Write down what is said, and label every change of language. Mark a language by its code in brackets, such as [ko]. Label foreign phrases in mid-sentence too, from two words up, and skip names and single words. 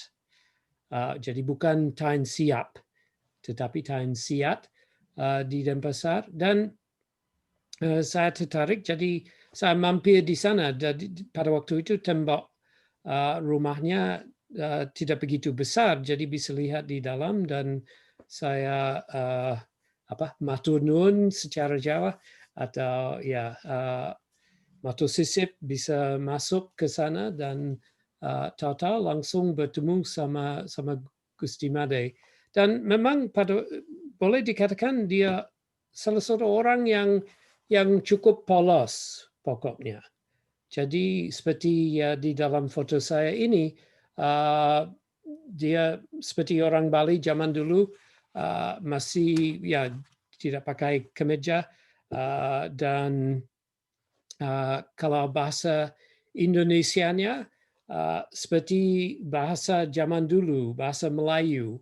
[id] Jadi bukan Tain Siap, tetapi Tain Siat di Denpasar. Dan saya tertarik, jadi saya mampir di sana. Pada waktu itu tembok rumahnya tidak begitu besar, jadi bisa lihat di dalam. Dan saya [jv] matur nuwun [id] secara Jawa atau ya [ban] matur sisip [id] bisa masuk ke sana dan tahu-tahu langsung bertemu sama Gusti Made. Dan memang boleh dikatakan dia salah satu orang yang cukup polos pokoknya. Jadi seperti di dalam foto saya ini, dia seperti orang Bali zaman dulu, masih ya tidak pakai kemeja dan kalau bahasa Indonesianya seperti bahasa zaman dulu, bahasa Melayu.